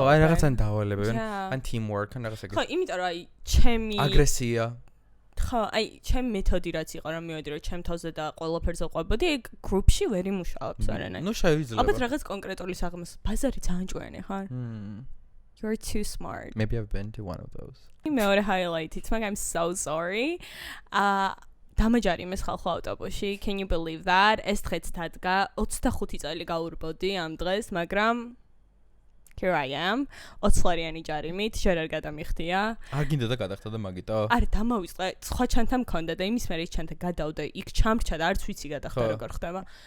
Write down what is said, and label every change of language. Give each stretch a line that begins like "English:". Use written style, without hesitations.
Georgian: ხო, აი რაღაცან დავალებენ, ან teamwork, ან რაღაცა. ხო, იმიტომ რომ აი ჩემი აგრესია ხო, აი ჩემი მეთოდი რაც იყო რომ მივედი რომ ჩემ თავზე და ყველაფერზე ყვებოდი, ეგ group-ში ვერ იმუშავებს არანაირად. ნუ შეიძლება. ალბათ რაღაც კონკრეტული საღამოს ბაზარი ძალიან ჭკვიანი ხარ?
English: You're too smart. Maybe I've been to one of those. მეორე highlight-ით, მაგრამ I'm so sorry.
Georgian: დამაჯარი მე ხალხო ავტობუსში.
English: Can you believe that?
Georgian: ეს დღეც დადგა 25 წელი გაურბოდი ამ დღეს, მაგრამ
English: here I am.
Georgian: 20 ლარიანი ჯარიმით, ჯერ არ გადამიხდია. არ გინდა და გადახდა და მაგიტო? არა, დამავიწყე, სხვა ჩანთა მქონდა და იმის მერე ის ჩანთა გადავდა, იქ ჩამრჩა და არც ვიცი გადახდა როგორ ხდება.